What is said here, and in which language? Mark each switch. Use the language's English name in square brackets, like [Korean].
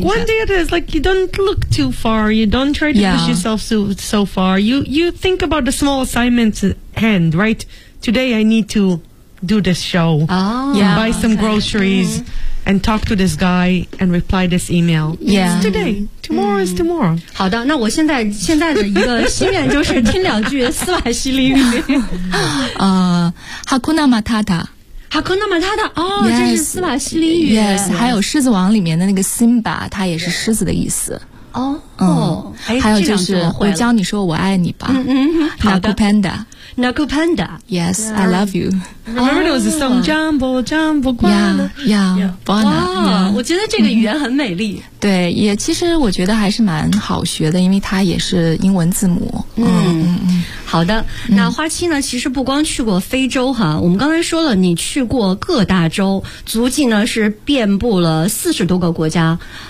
[English] Like one day it is, like you don't look too far, you don't try to push yourself so far. You think about the small assignments at hand, right? Today I need to do this show. Buy some groceries. And talk to this guy and reply this email. Yeah. It's today. Tomorrow is tomorrow. [Chinese] 好的，那我现在的一个心愿就是听两句斯瓦希里语。 [Swahili] Hakuna Matata. Hakuna Matata. [Chinese] 哦，这是斯瓦希里语。 [English] Yes. [Chinese] 还有狮子王里面的那个 Simba， 它也是狮子的意思。还有就是我教你说我爱你吧。 [Swahili] Naku Panda。 Naku Panda. [English] Yes, yeah. I love you. Remember there was a song, [Swahili] Jumbo, Jumbo, Guana. [English] Guana. Wow, yeah. [Chinese] 我觉得这个语言很美丽。 Mm-hmm. 对，也其实我觉得还是蛮好学的，因为它也是英文字母。好的，那花七呢，其实不光去过非洲哈，我们刚才说了你去过各大洲，足迹呢是遍布了40多个国家。